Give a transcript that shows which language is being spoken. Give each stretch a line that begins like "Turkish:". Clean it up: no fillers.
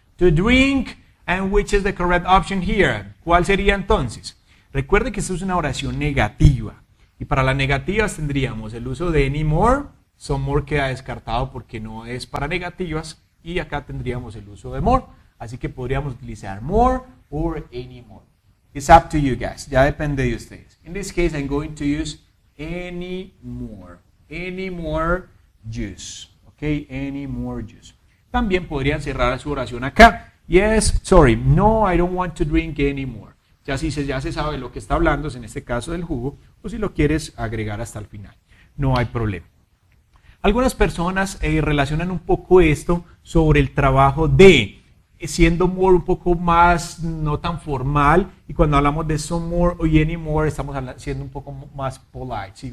English: To drink, and which is the correct option here?
Spanish: ¿Cuál sería entonces? Recuerde que esto es una oración negativa. Y para las negativas tendríamos el uso de any more. Some more queda descartado porque no es para negativas. Y acá tendríamos el uso de more. Así que podríamos utilizar
English: more or any more. It's up to you guys.
Spanish: Ya depende de ustedes.
English: In this case, I'm going to use any more. Any more juice. Okay, any more juice.
Spanish: También podrían cerrar su oración acá.
English: Yes, sorry, no, I don't want to drink any more.
Spanish: Ya se sabe lo que está hablando, en este caso del jugo, o si lo quieres agregar hasta el final. No hay problema. Algunas personas relacionan un poco esto sobre el trabajo de, siendo more un poco más no tan formal, y cuando hablamos de some more o any more estamos siendo un poco más polite, ¿sí?